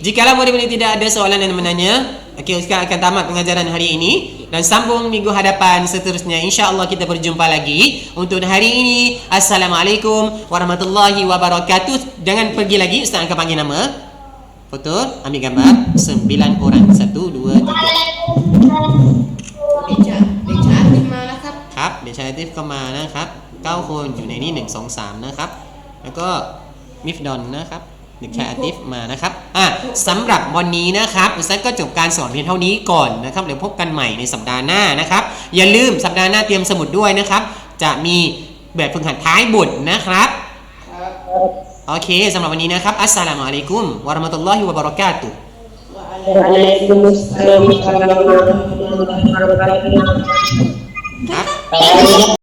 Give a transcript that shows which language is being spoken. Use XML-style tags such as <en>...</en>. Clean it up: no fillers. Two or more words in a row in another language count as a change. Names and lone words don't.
<ms>Jikalau murid-murid tidak ada soalan dan menanya, okey, Ustaz akan tamat pengajaran hari ini dan sambung minggu hadapan seterusnya. InsyaAllah kita berjumpa lagi. Untuk hari ini,</ms> <ar>السلام عليكم ورحمة الله وبركاته.</ar> <ms>Jangan pergi lagi, Ustaz akan panggil nama. Foto, ambil gambar 9 orang. 1, 2, 3.</ms> <th>เด็กชายอาทิตย์มาแล้วครับครับเด็กชายอาทิตย์ก็มานะครับ9คนอยู่ในนี้1 2 3นะครับแล้วก็ มิฟดอนนะครับเด็กชายอาทิตย์มานะครับสำหรับวันนี้นะครับอุตสาหก็จบการสอนเพียงเท่านี้ก่อนนะครับเดี๋ยวพบกันใหม่ในสัปดาห์หน้านะครับอย่าลืมสัปดาห์หน้าเตรียมสมุดด้วยนะครับจะมีแบบฝึกหัดท้ายบทนะครับโอเคสำหรับวันนี้นะครับ</th> <ar>السلام عليكم ورحمة الله وبركاته وعليكم السلام ورحمة الله وبركاته.</ar>